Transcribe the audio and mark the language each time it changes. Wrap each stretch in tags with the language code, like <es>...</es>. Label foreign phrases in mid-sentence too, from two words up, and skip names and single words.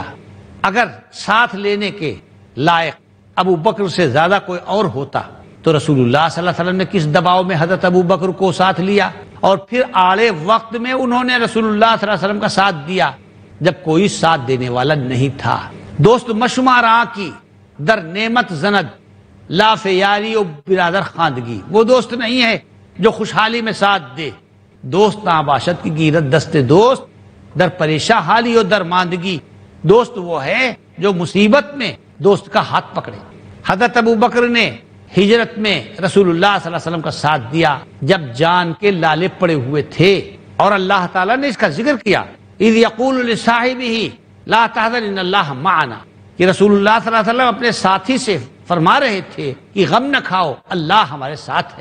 <ur>اگر ساتھ لینے کے لائق ابو بکر سے زیادہ کوئی اور ہوتا تو رسول اللہ</ur> <ar>صلی اللہ علیہ وسلم</ar> <ur>نے کس دباؤ میں حضرت ابو بکر کو ساتھ لیا، اور پھر آڑے وقت میں انہوں نے رسول اللہ صلی اللہ علیہ وسلم کا ساتھ دیا جب کوئی ساتھ دینے والا نہیں تھا.</ur> <fa>دوست مشمارا کی در نعمت زند لاف یاری و برادر خواندگی،</fa> <ur>وہ دوست نہیں ہے جو خوشحالی میں ساتھ دے.</ur> <fa>دوست ناباشد کی گیرت دست دوست در پریشاں حالی و در ماندگی.</fa> <ur>دوست وہ ہے جو مصیبت میں دوست کا ہاتھ پکڑے. حضرت ابو بکر نے ہجرت میں رسول اللہ</ur> <ar>صلی اللہ علیہ وسلم</ar> <ur>کا ساتھ دیا جب جان کے لالے پڑے ہوئے تھے، اور اللہ تعالیٰ نے اس کا ذکر کیا</ur> <ar>اذ یقول لصاحبہ لا تحزن ان اللہ معنا،</ar> <ur>کہ رسول اللہ</ur> <ar>صلی اللہ علیہ وسلم</ar> <ur>اپنے ساتھی سے فرما رہے تھے کہ غم نہ کھاؤ، اللہ ہمارے ساتھ ہے.</ur>